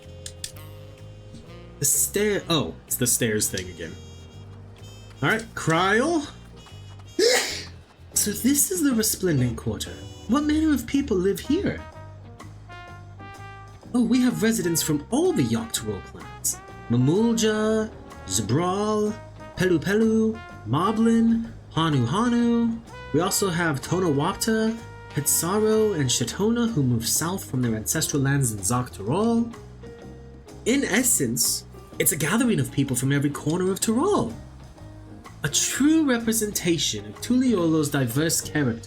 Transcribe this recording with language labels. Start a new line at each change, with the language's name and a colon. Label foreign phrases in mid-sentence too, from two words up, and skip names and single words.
English: The stair. Oh, it's the stairs thing again. Alright, Kryl. So this is the Resplendent Quarter. What manner of people live here? Oh, we have residents from all the Yogg-Tyrol clans. Mamulja, Zabral, Pelu Pelu, Moblin, Hanu Hanu. We also have Tonawapta, Petsaro, and Shatona who moved south from their ancestral lands in Yogg-Tyrol. In essence, it's a gathering of people from every corner of Tyrol. A true representation of Tuliolo's diverse character.